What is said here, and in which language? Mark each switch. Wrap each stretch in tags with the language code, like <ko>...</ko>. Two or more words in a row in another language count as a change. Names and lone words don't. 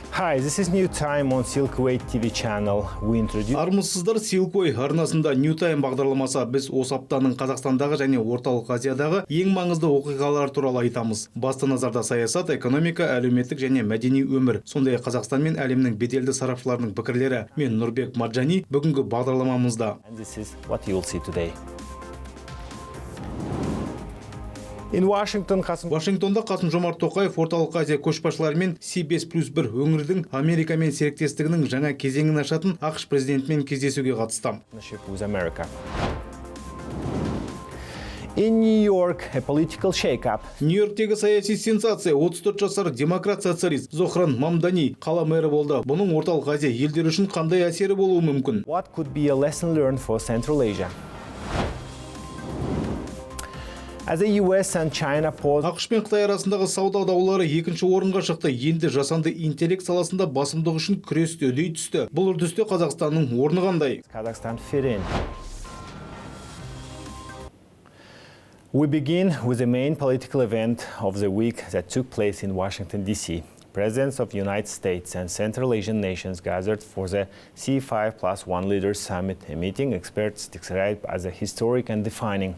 <en>Hi, this is New Time on Silkway TV channel. We introduce...</en> <kk>Армысыздар, Silkway арнасында New Time бағдарламасы. Біз осы аптаның Қазақстандағы және Орталық Азиядағы ең маңызды оқиғалар туралы айтамыз. Басты назарда саясат, экономика, әлеуметтік және мәдени өмір. Сондай Қазақстан мен әлемнің беделді сарапшыларының пікірлері. Мен Нұрбек Марджани бүгінгі бағдарламамызда.</kk> <en>And this is what you'll see today. In Washington,</en> <kk>Вашингтонда Қасым-Жомарт Тоқаев Орталық Азия көшбасшыларымен C5+1 өңірдің Америкамен серіктестігінің жаңа кезеңін ашатын ақш президентімен кездесуге қатысты.</kk> <en>With America. In New York, a political shake-up.</en> <kk>Нью-Йорктегі саяси сенсация. 34 жасар демократ-социалист Зохран Мамдани қала мэрі болды. Бұның Орталық Азия елдері үшін қандай әсері болуы мүмкін?</kk> <en>What could be a lesson learned for Central Asia? As the US and China pause...</en> <kk>ақш пен Қытай арасындағы сауда даулары екінші орынға шықты. Енді жасанды интеллект саласында басымдық үшін күресті үдей түсті. Бұл үрдісте Қазақстанның орны қандай?</kk> <en>Kazakhstan fit in. We begin with the main political event of the week that took place in Washington, D.C. Presidents of the United States and Central Asian nations gathered for the C5+1 Leaders Summit, a meeting experts describe as a historic and defining.</en>